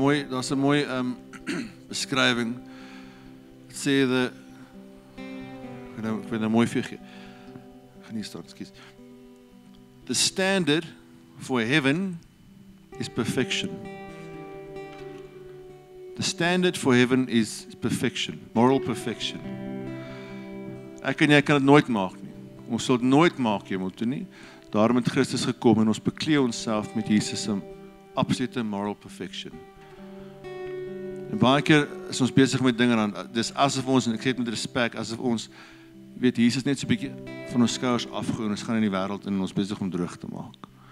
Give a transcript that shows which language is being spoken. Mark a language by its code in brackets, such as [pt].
[af] Daar's 'n mooi beskrywing. Dit sê ek wil nou mooi vir gee. Gaan nie staan, ekskuus. [en] The standard for heaven is perfection. The standard for heaven is perfection, moral perfection. [af] Ek en jy kan dit nooit maak nie. Ons sal dit nooit maak, jy moet nie. Daarom het Christus gekom en ons beklee onsself met Jesus se absolute [en] moral perfection. [af] En baie keer is ons besig met dinge dan, dis asof ons, en ek sê dit met respek, asof ons, weet, Jesus net so 'n bietjie van ons skouers afgooi en ons gaan in die wêreld en ons besig om droog te maak.